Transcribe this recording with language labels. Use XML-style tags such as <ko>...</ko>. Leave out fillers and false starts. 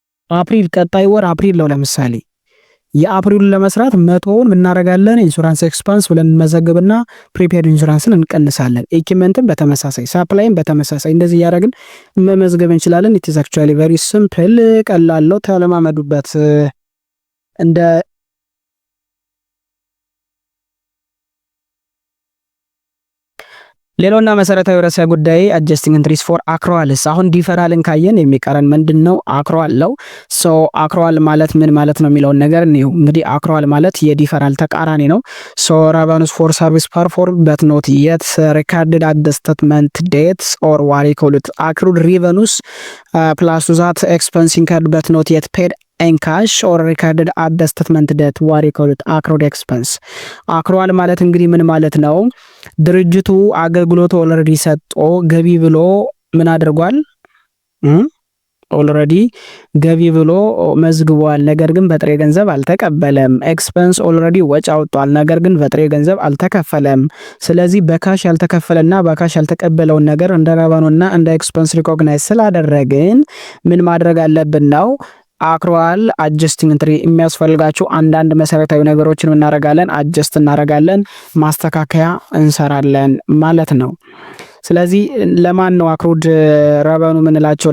<am>አፕሪል ቀጣይ ወር አፕሪል ነው። ለምሳሌ የአፕሪሉን ለመስራት 100ውን እናደርጋለን ኢንሹራንስ ኤክስፓንስ ብለን እንመዘግብና ፕሪፔድ ኢንሹራንስን እንቀንሳለን። ኢኩዊፕመንትን በተመሳሳይ ሳፕላይን በተመሳሳይ እንደዚህ እያደረግን መመዝገብ እንችላለን።</am> <en>ኢት ኢዝ አክቹአሊ ቬሪ ሲምፕል።</en> <am>ቀላል ነው። ተለማመዱበት። እንደ ሌላውና መሰረታዊ ርዕሰ ጉዳይ</am> <en>አጀስቲንግ ኢንትሪስ ፎር አክሩዋልስ።</en> <am>አሁን ዲፈራልን ካየን የሚቀረን ምንድነው? አክሩዋል ነው። ሶ አክሩዋል ማለት ምን ማለት ነው የሚለውን ነገር ነው። እንግዲህ አክሩዋል ማለት የዲፈራል ተቃራኒ ነው።</am> <en>ሶ revenues for service performed but not yet recorded at the statement dates or what we call it accrued revenues plus that expense incurred but not yet paid in cash or recorded at the statement date what we call it accrued expense።</en> <am>አክሩዋል ማለት እንግዲህ ምን ማለት ነው? ድርጅቱ አገልግሎት ኦልሬዲ ሰጥቶ ገቢ ብሎ ምን አድርጓል? ኦልሬዲ ገቢ ብሎ መዝግቧል። ነገር ግን በጥሬ ገንዘብ አልተቀበለም። ኤክስፐንስ ኦልሬዲ ወጪ አውጧል። ነገር ግን በጥሬ ገንዘብ አልተከፈለም። ስለዚህ በካሽ ያልተከፈለና በካሽ ያልተቀበለውን ነገር እንደ ረቨኑና እንደ ኤክስፐንስ ሪኮግናይዝ ስላደረግን ምን ማድረግ አለብን ነው አክሩዋል አጀስቲንግ ኢንትሪ የሚያስፈልጋቸው አንዳንድ መሰረታዊ ነገሮችን እናደርጋለን፣ አጀስት እናደርጋለን፣ ማስተካከያ እንሰራለን ማለት ነው። ስለዚህ ለማን ነው አክሩድ ረቨኑ ምንላቸው?</am>